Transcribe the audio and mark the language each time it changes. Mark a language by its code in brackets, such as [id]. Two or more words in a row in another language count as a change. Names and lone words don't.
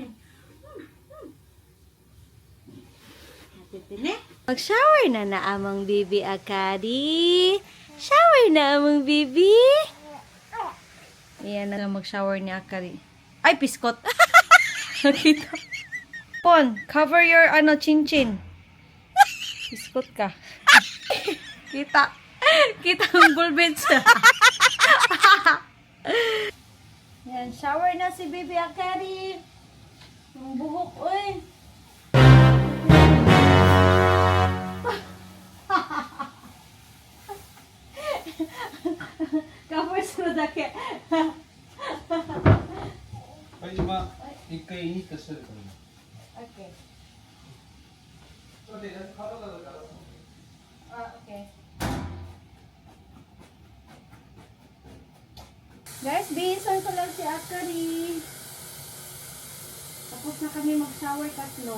[ceb] Mag-shower na among baby Akari. Shower na among baby. Ayan na mag-shower ni Akari. Ay, piskot. Nakita. Pon, [en] cover your chin-chin. [ceb] Piskot ka. Kita. Kita ang bulbits. Yan, shower na si baby Akari. Ang buhok, oy. Cover sa dake. Ay, [ja] 一回インスタしてるからね。 [en] Okay. Okay. [tl] Guys, bihisan ko lang si Akari. Tapos na kami mag-shower tatlo.